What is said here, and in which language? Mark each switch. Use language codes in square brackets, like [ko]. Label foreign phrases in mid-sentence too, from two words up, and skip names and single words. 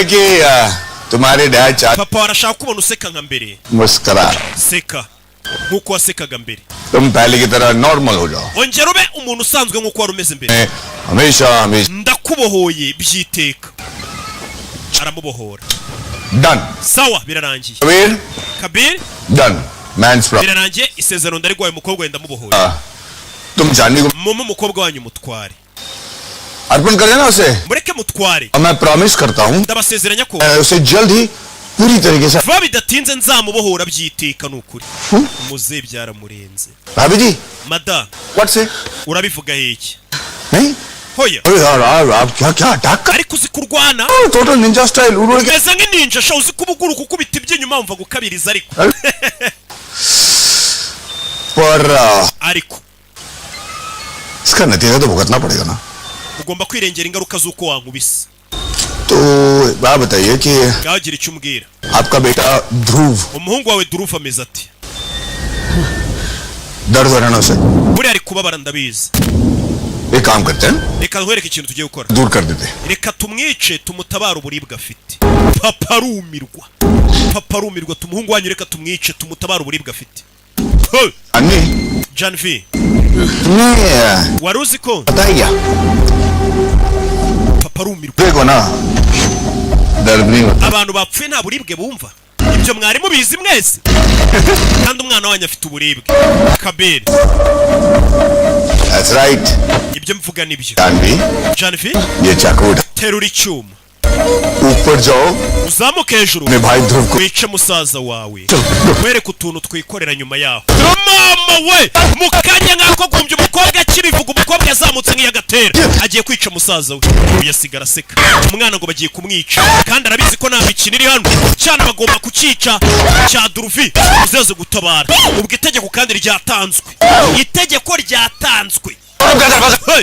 [rw] papa warashaka kubona useka nka mbere seka nkuko wasekaga mbere ongera ube umuntu usanzwe nkuko wari umeze mbere ndakubohoye byiteka aramubohora sawa birarangiye Kabir birarangiye isezerano ndarigwaye umukobwa wenda mubohoye mumu umukobwa wanyu mutware [hi] अर्पण कर देना उसे [rw] mureke mutware [hi] मैं प्रॉमिस करता हूँ [rw] ndabasezeranya ko [hi] उसे जल्द ही पूरी तरीके से [rw] vuba bidatinze nzamubohora byiteka nukuri umuze byaramurenze [hi] भाभी जी mada [en] what say [rw] urabivuga heki [hi] नहीं [rw] hoya [hi] अरे यार आप क्या क्या अटैक कर [rw] ariko uzi kurwana [en] total ninja style [hi] उड़ के [rw] umeze nk'ininja sha uzi kubuguru kukubita iby'inyuma wumva gukabiriza ariko [hi] पर [rw] ariko [hi] इसका नतीजा तो भुगतना पड़ेगा ना [rw] ugomba kwirengera ingaruka z'uko wankubise [hi] तो आप बताइए कि [rw] ngaho gira icyo umbwira [hi] आपका बेटा ध्रुव [rw] umuhungu wawe durufu ameze ati [hi] दर्द हो रहा है ना उसे [rw] buriya ari kubabara ndabizi [hi] एक काम करते हैं [rw] reka nkwereke ikintu tugiye gukora [hi] दूर कर देते हैं [rw] reka tumwice tumutabare uburibwe afite papa arumirwa tumuhungu wanyu reka tumwice tumutabare uburibwe afite [hi] अन्नी Janvi नहीं [rw] wari uzi ko [hi] बताइए [rw] papa arumirwa [hi] देखो ना दर्द नहीं होता [rw] abantu bapfuye nta buribwe bumva ibyo mwari mubizi mwese kandi umwana wanyu afite uburibwe kaberi [en] That's right [rw] ibyo mvuga nibyo [hi] जानवी Janvi ये चाकू उठा [rw] terura icyuma [hi] ऊपर जाओ [rw] uzamuke hejuru [hi] अपने भाई ध्रुव को [rw] wice musaza wawe wereke utuntu twikorera nyuma yaho mama we mu kanya nk'ako gumbya umukobwa akibivuga umukobwa yazamutse nk'iyagatera agiye kwica musaza we uyasigara aseka umwana ngo bagiye kumwica kandi arabizi ko nta mikino iri hano cyane bagomba kucica cya Duruvi uzeze gutabara ubwo itegeko kandi ryatanzwe itegeko ryatanzwe hey!